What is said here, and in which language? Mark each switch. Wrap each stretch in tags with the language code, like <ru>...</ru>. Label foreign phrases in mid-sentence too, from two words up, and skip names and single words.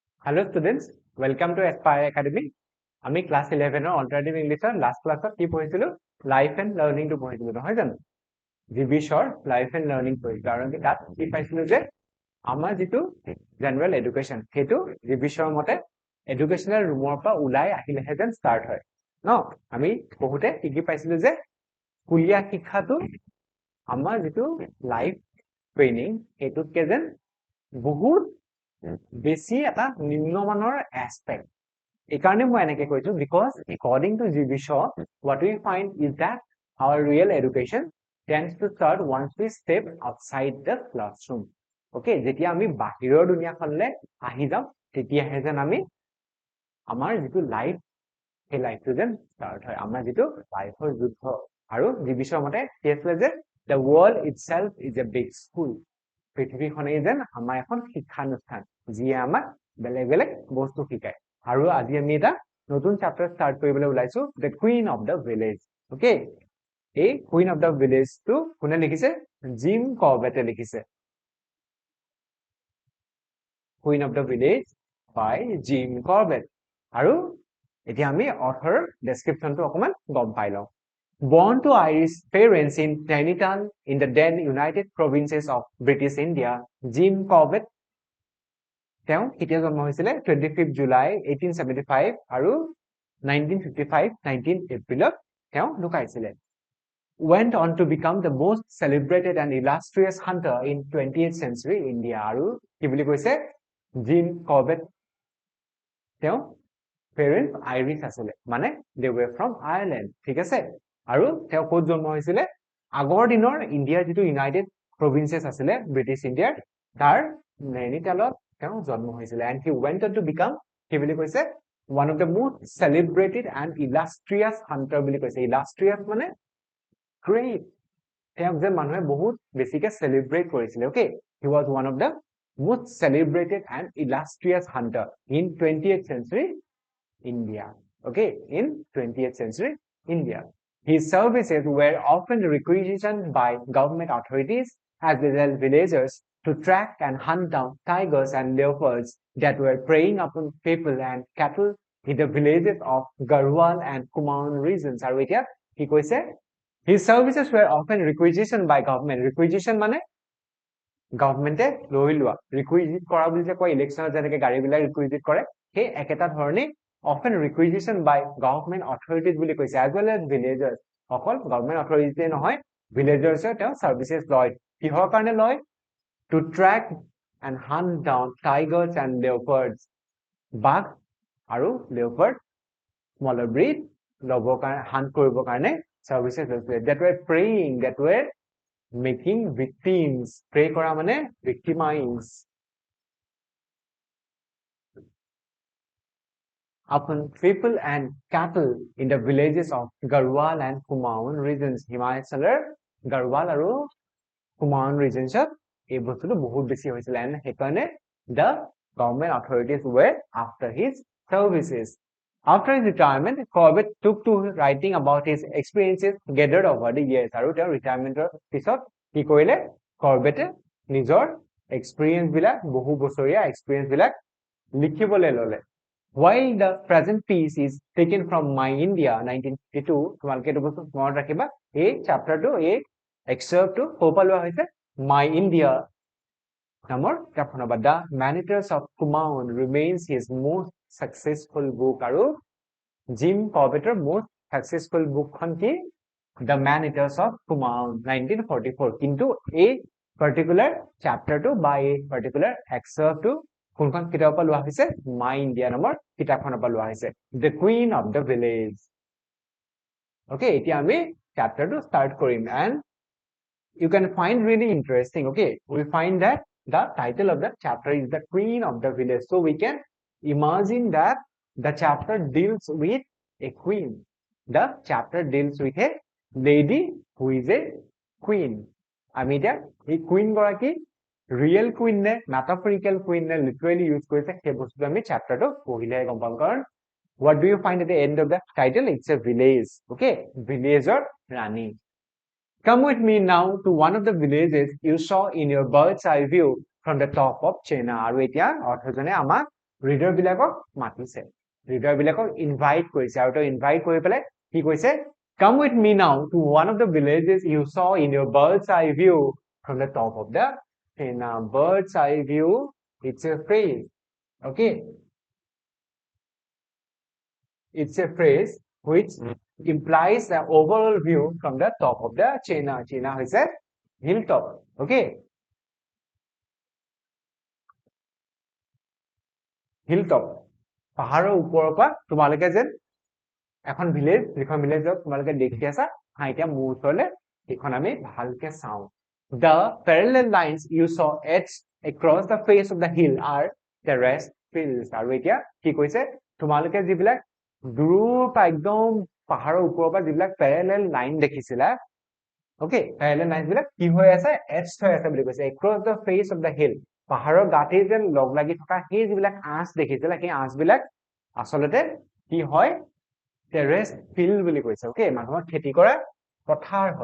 <en>Hello students, welcome to Aspire Academy.</en> <as>আমি ক্লাস 11 অল্টারনেটিভ ইংলিশৰ লাস্ট ক্লাছত কি পঢ়িছিলো লাইফ এন্ড লার্নিং টু পঢ়িছিলো নহয় জানো জিবিছৰ লাইফ এন্ড লার্নিং পঢ়িছিলো আৰু আমি তাত কি পাইছিলো যে আমাৰ যেটো</as> <en>general education</en> <as>হেতু জিবিছৰ মতে</as> <en>educational room</en> <as>পৰা ওলাই আহিলেহে যেন ষ্টাৰ্ট হয় ন আমি বহুতে কি পাইছিলো যে স্কুলীয়া শিক্ষাটো আমাৰ যেটো</as> <en>life training</en> <as>হেতুতকে যেন বহুত বেছি এটা নিম্নমানৰ এসপেক্ট একাৰণে মই এনেকে কৈছো</as> <en>because according to Jibishaw what we find is that our real education tends to start once we step outside the classroom okay</en> <as>যেতিয়া আমি বাহিৰৰ দুনিয়াখনলে আহি যাম তেতিয়াহে যেন আমি আমাৰ যেটো লাইফ সেই লাইফটো যেন ষ্টাৰ্ট হয় আমাৰ যেটো লাইফৰ যুদ্ধ আৰু Jibishaw মতে কি আছিল যে</as> <en>the world itself is a big school</en> <as>পৃথিৱীখনে যেন আমাৰ এখন শিক্ষানুষ্ঠান যিয়ে আমাক বেলেগ বেলেগ বস্তু শিকায় আৰু আজি আমি এটা নতুন চ্যাপ্টাৰ ষ্টাৰ্ট কৰিবলৈ ওলাইছো the queen of the village ওকে এই queen of the village টো কোনে লিখিছে জিম কৰ্বেটে লিখিছে</as> <en>queen of the village by জিম কৰ্বেট</en> <as>আৰু এতিয়া আমি অথৰ ডেসক্ৰিপচনটো অকমান গম পাই লওঁ</as> <en>Born to Irish parents in Trinidad in the then United Provinces of British India, Jim Corbett</en> <as>তেওঁ কেতিয়া জন্ম হৈছিলে 25 জুলাই 1875 আৰু 1955 19 এপ্ৰিলত তেওঁ ঢুকাইছিলে</as> <en>went on to become the most celebrated and illustrious hunter in 20th century India</en> <as>আৰু কি বুলি কৈছে জিম কৰ্বেট তেওঁ</as> <en>parents Irish</en> <as>আছিলে মানে</as> <en>they were from Ireland</en> <as>ঠিক আছে আৰু তেওঁ ক'ত জন্ম হৈছিলে আগৰ দিনৰ ইণ্ডিয়াৰ যেটো ইউনাইটেড প্ৰভিন্সেস আছিলে ব্ৰিটিছ ইণ্ডিয়াৰ তাৰ নৈনিতালত তেওঁ জন্ম হৈছিলে</as> <en>and he went on to become</en> <as>কি বুলি কৈছে</as> <en>one of the most celebrated and illustrious hunter</en> <as>বুলি কৈছে illustrious মানে great তেওঁক যে মানুহে বহুত বেছিকে সেলিব্ৰেট কৰিছিলে okay</as> <en>he was one of the most celebrated and illustrious hunter in 20th century India okay in 20th century India His services were often requisitioned by government authorities as well as villagers to track and hunt down tigers and leopards that were preying upon people and cattle in the villages of Garhwal and Kumaon regions.</en> <as>আৰু এতিয়া কি কৈছে</as> <en>His services were often requisitioned by government.</en> <as>Requisition মানে গভৰ্ণমেণ্টে লৈ লোৱা ৰিকুইজিট কৰা বুলি যে কয় ইলেকশ্যনত যেনেকৈ গাড়ীবিলাক ৰিকুইজিট কৰে সেই একেটা ধৰণে</as> <en>often requisitioned by government authorities</en> <as>বুলি কৈছে</as> <en>as well as villagers অকল government authorities নহয় villagers তেওঁ services</en> <as>লয় কিহৰ কাৰণে লয়</as> <en>to track and hunt down tigers and leopards</en> <as>বাঘ আৰু</as> <en>leopard smaller breed</en> <as>লবৰ কাৰণে</as> <en>hunt</en> <as>কৰিবৰ কাৰণে</as> <en>services লৈছে that were preying that were making victims prey</en> <as>কৰা মানে</as> <en>victimize upon people and cattle in the villages of Garhwal and Kumaon regions. Himalayan Garhwal আৰু Kumaon regions</en> <as>এই বস্তুটো বহুত বেছি হৈছিল</as> <en>and সেইকাৰণে the government authorities were after his services. After his retirement, Corbett took to writing about his experiences gathered over the years.</en> <as>আৰু তেওঁৰ ৰিটায়াৰমেন্টৰ পিছত কি কৰিলে Corbett নিজৰ এক্সপেৰিয়েন্স বিলাক বহু বছৰীয়া এক্সপেৰিয়েন্স বিলাক লিখিবলৈ ললে</as> <en>While the present piece is taken from My India 1952,</en> <as>তোমালোকে এইটো বস্তু মনত ৰাখিবা এই চ্যাপ্টাৰটো এই এক্সেপ্টটো ক'ৰ লোৱা হৈছে My India নামৰ কিতাপখনৰ পৰা</as> <en>The Manitors of Kumaon remains his most successful book</en> <as>আৰু জিম কৰ্বেটৰ</as> <en>most successful</en> <as>bookখন কি The Manitors of Kumaon 1944 কিন্তু এই</as> <en>particular chapterটো</en> <as>বা এই</as> <en>particular excerptটো</en> <as>কোনখন কিতাপৰ পৰা লোৱা হৈছে My India নামৰ কিতাপখনৰ পৰা লোৱা হৈছে The Queen of the Village okay এতিয়া আমি chapterটো start কৰিম</as> <en>and you can find really interesting okay we find that the title of the chapter is The Queen of the Village so we can imagine that the chapter deals with a queen the chapter deals with a lady who is a queen</en> <as>আমি এতিয়া এই queen গৰাকী real queen ne metaphorical queen ne literally use কৰিছে সেই বস্তুটো আমি চ্যাপ্টাৰটো পঢ়িলে গম পাম কাৰণ</as> <en>what do you find at the end of the title it's a village okay villager rani come with me now to one of the villages you saw in your bird's eye view from the top of China</en> <as>আৰু এতিয়া অৰ্থজনে আমাক ৰিডাৰ বিলাকক মাতিছে, ৰিডাৰ বিলাকক ইনভাইট কৰিছে, আৰু তেওঁ ইনভাইট কৰি পেলাই কি কৈছে,</as> <en>come with me now to one of the villages you saw in your bird's eye view from the top of the in a bird's eye view. It's a phrase, okay, it's a phrase which implies the overall view from the top of the China. China is a hilltop, okay, hilltop,</en> <as>পাহাৰৰ ওপৰৰ পৰা তোমালোকে যেন এখন ভিলেজ, যিখন ভিলেজত তোমালোকে দেখি আছা, এতিয়া মোৰ ওচৰলৈ এইখন আমি ভালকে চাওঁ।</as> <en>The parallel lines you saw etched across the face of the hill are terraced fields.</en> <as>আৰু এতিয়া কি কৈছে, তোমালোকে যিবিলাক দূৰৰ পৰা একদম পাহাৰৰ ওপৰৰ পৰা যিবিলাক</as> <en>parallel line</en> <as>দেখিছিলা, okay,</as> <en>parallel line</en> <as>বিলাক কি হৈ আছে, etched হৈ আছে বুলি কৈছে,</as> <en>across the face of the hill,</en> <as>পাহাৰৰ গাঁঠি যেন লগ লাগি থকা সেই যিবিলাক আঁচ দেখিছিলা, সেই আঁচ বিলাক আচলতে কি হয়,</as> <en>terrace field</en> <as>বুলি কৈছে, okay, মানুহৰ খেতি কৰা পথাৰ হয়।</as>